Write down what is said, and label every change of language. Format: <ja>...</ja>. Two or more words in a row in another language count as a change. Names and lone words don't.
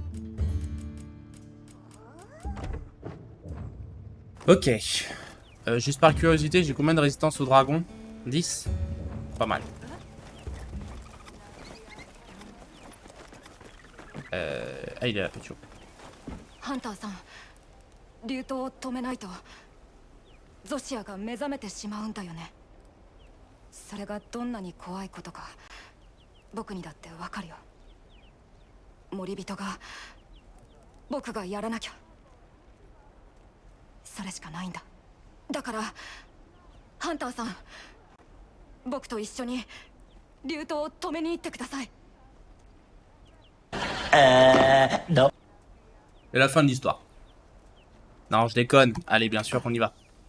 <fr>Ok. Juste par curiosité, j'ai combien de résistance au dragon? 10? Pas mal. Ah, il est là, petit chaud.</fr> <ja>Hunter-san, 竜刀を止めないとゾシアが目覚めてしまうんだよね。それがどんなに怖いことか僕にだってわかるよ。森人が僕がやらなきゃ。それしかないんだ。だからハンターさん、僕と一緒に竜刀を止めに行ってください。</ja> <fr>Non. C'est la fin de l'histoire. Non, je déconne. Allez, bien sûr qu'on y va.</fr>